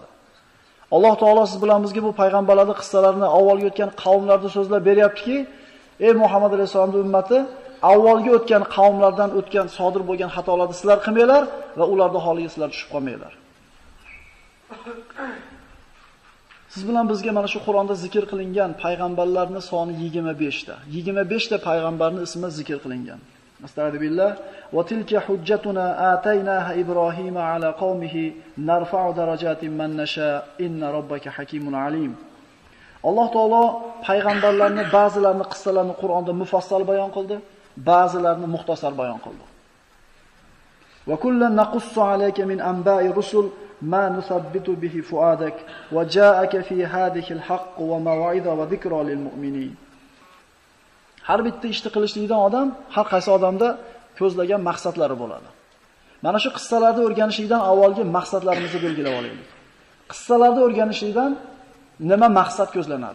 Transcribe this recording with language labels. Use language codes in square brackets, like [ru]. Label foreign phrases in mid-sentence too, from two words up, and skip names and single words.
[uz] Alloh taolo siz bilan bizga bu payg'ambarlarning qissalarini avvalgi o'tgan qavmlarni so'zlab beryaptiki, ey Muhammad alayhisolamning ummati, avvalgi o'tgan qavmlardan o'tgan sodir bo'lgan xatolarni sizlar qilmanglar va ularning holiga sizlar tushib qolmanglar. Siz bilan bizga mana shu Qur'onda zikr qilingan payg'ambarlarning soni 25 ta. 25 ta payg'ambarning ismi zikr qilingan. [ar] أستغفر الله. وتلك حجتنا آتيناها إبراهيم على قومه نرفع درجات من نشاء إن ربك حكيم عليم. [uz] Alloh taolo payg'ambarlarning ba'zilarini qissalarini Qur'onda mufassal bayon qildi, ba'zilarini muxtasar bayon qildi. [ar] وكلا نقص عليك من أنباء الرسل ما نثبت به فؤادك وجاءك في هذه الحق وموعظة وذكرى للمؤمنين. [uz] Har bitta ishni qilishlikdan odam, har qaysi odamda ko'zlagan maqsadlari bo'ladi. Mana shu qissalarni o'rganishlikdan avvalgi maqsadlarimizni belgilab olaylik. Qissalarni o'rganishlikdan nima maqsad ko'zlanadi?